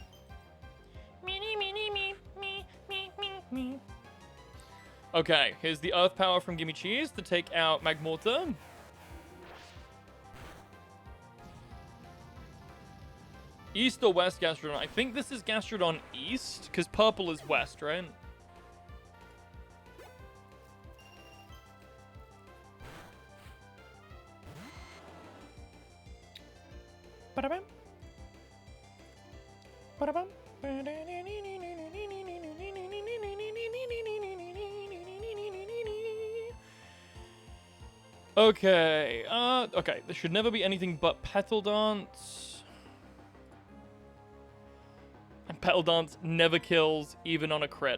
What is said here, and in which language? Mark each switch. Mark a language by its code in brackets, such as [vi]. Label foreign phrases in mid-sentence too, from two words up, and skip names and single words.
[en] Okay, here's the Earth Power from Gimme Cheese to take out Magmortar. East or West Gastrodon? I think this is Gastrodon East, because purple is West, right? Ba-da-bam. Ba-da-bam. Okay, okay, there should never be anything but Petal Dance. And Petal Dance never kills, even on a crit.